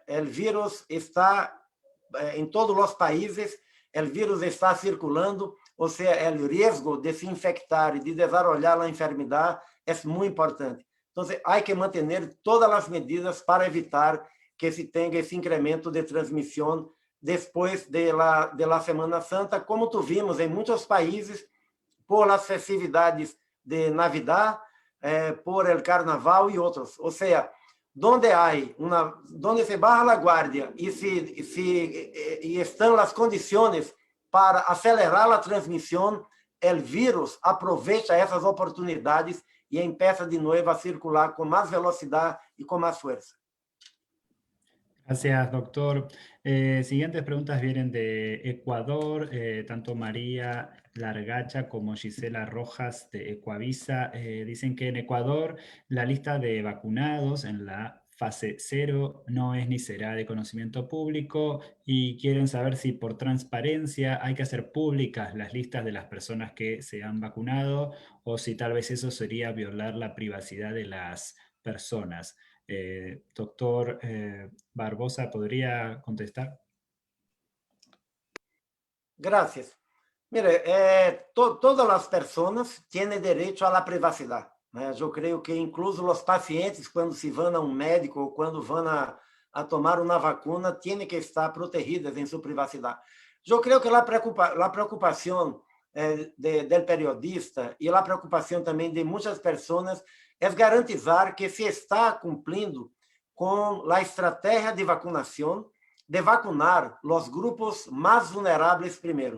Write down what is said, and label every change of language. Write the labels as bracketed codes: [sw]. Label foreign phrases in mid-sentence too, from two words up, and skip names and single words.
[pt] O vírus está em todos os países, o vírus está circulando, ou seja, o risco de se infectar e de desenvolver a enfermidade é muito importante. Então, há que manter todas as medidas para evitar que se tenha esse incremento de transmissão depois da Semana Santa, como tu vimos em muitos países, por as festividades de Navidad, [es] por el Carnaval [pt] e outros. Ou seja, [es] donde se baja a guardia [pt] e estão as condições para acelerar a transmissão, o vírus aproveita essas oportunidades e empieza de novo a circular com mais velocidade e com mais força. [es] Gracias, doctor. Siguientes preguntas vienen de Ecuador, tanto María Largacha como Gisela Rojas de Ecuavisa. Dicen que en Ecuador la lista de vacunados en la fase 0 no es ni será de conocimiento público y quieren saber si por transparencia hay que hacer públicas las listas de las personas que se han vacunado o si tal vez eso sería violar la privacidad de las personas. Doctor Barbosa, ¿podría contestar? Gracias. Mire, [pt] todas as pessoas têm direito à privacidade. Né? Eu creio que, incluso os pacientes, quando se vão a médico ou quando vão a tomar uma vacuna, têm que estar protegidas em sua privacidade. Eu creio que a preocupação do periodista e a preocupação também de muitas pessoas é garantizar que se está cumprindo com a estratégia de vacunação, de vacunar os grupos mais vulneráveis primeiro.